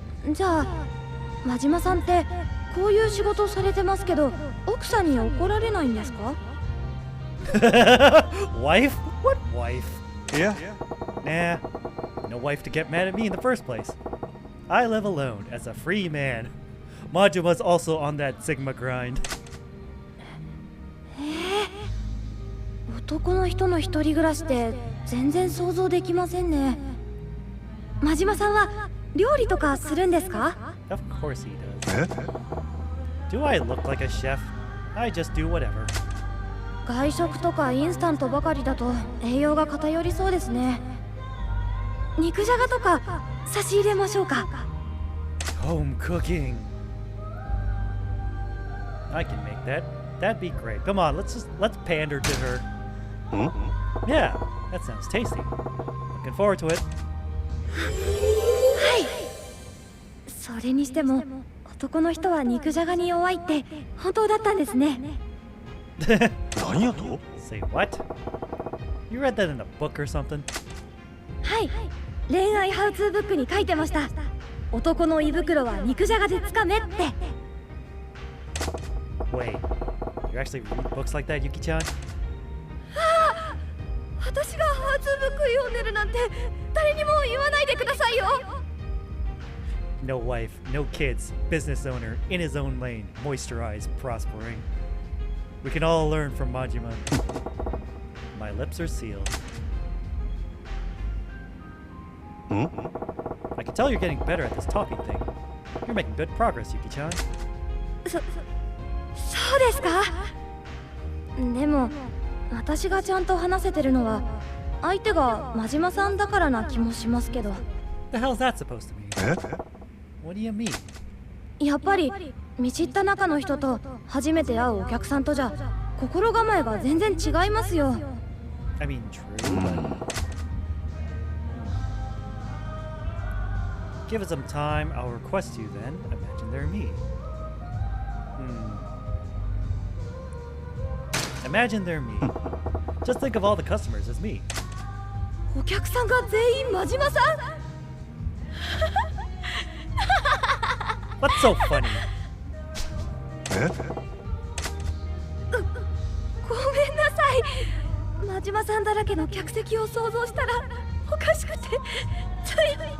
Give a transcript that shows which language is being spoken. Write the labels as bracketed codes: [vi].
[ja] じゃあ真島さんってこういう仕事されてますけど、奥さんに怒られないんですか？ [en] Wife? What wife? Yeah. Nah, no wife to get mad at me in the first place. I live alone as a free man. Majuma's also on that Sigma grind. [ja] 男の人の一人暮らしって全然想像できませんね。真島さんは料理とかするんですか？ [en] Of course he does. Do I look like a chef? I just do whatever. [ja] 外食とかインスタントばかりだと栄養が偏りそうですね。肉じゃがとか差し入れましょうか。 [en] Home cooking. I can make that. That'd be great. Come on, let's pander to her. Yeah, that sounds tasty. Looking forward to it. [ja] はい。それにしても男の人は肉じゃがに弱いって本当だったんですね。何やと？ [en] Say what? You read that in a book or something? [ja] はい。恋愛ハウツーブックに書いてました。男の胃袋は肉じゃがでつかめって。 [en] Wait, you actually read books like that, Yuki-chan? [ja] 私がハウツーブック読んでるなんて誰にも言わないでくださいよ。 [en] No wife, no kids, business owner, in his own lane, moisturized, prospering. We can all learn from Majima. My lips are sealed. I can tell you're getting better at this talking thing. You're making good progress, Yuki-chan. [ja] そうですか？でも私がちゃんと話せてるのは相手が真島さんだからな気もしますけど。 [en] The hell's that supposed to mean? What do you mean? [ja] やっぱり見知った中の人と初めて会うお客さんとじゃ心構えが全然違いますよ。 [en] I mean, true, but... Give it some time, I'll request you then. Imagine they're me. Imagine they're me. Just think of all the customers as me. [ja] お客さんが全員真島さん？ [en] What's so funny? [ja] ごめんなさい。真島さんだらけの客席を想像したらおかしくてつい。